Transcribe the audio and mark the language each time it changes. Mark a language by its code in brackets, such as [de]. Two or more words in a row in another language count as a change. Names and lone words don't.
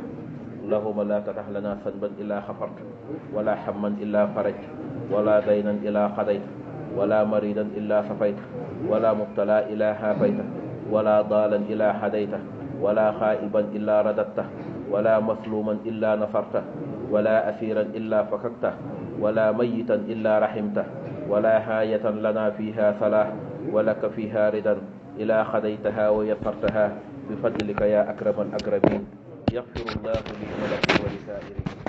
[ar] اللهم لا تدع لنا ذنبا إلا غفرته ولا هما إلا فرجته ولا دينا إلا قضيته ولا مريضا إلا شفيته ولا مبتلى إلا عافيته ولا ضالا إلا هديته ولا غائبا إلا رددته ولا مظلوما إلا نصرته ولا أسيرا إلا فككته ولا ميتا إلا رحمته ولا حاجة لنا فيها صلاح ولك فيها رضا إلا قضيتها ويسرتها بفضلك يا أكرم الأكرمين. يغفر الله لي ولكم ولسائر